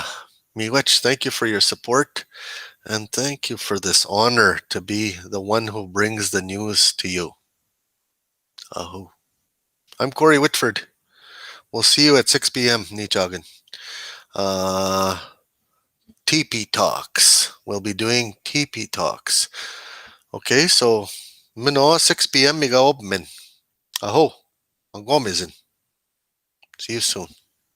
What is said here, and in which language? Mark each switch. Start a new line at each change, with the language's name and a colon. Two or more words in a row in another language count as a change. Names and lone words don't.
English: Miigwech, thank you for your support, and thank you for this honor to be the one who brings the news to you. Aho. I'm Corey Whitford. We'll see you at 6 p.m. Nichagan. Uh, TP Talks. We'll be doing TP Talks. Okay, so Mino 6 p.m.
Ojibwa: Migaob min. Aho. Ang gomizin.
English: See you soon.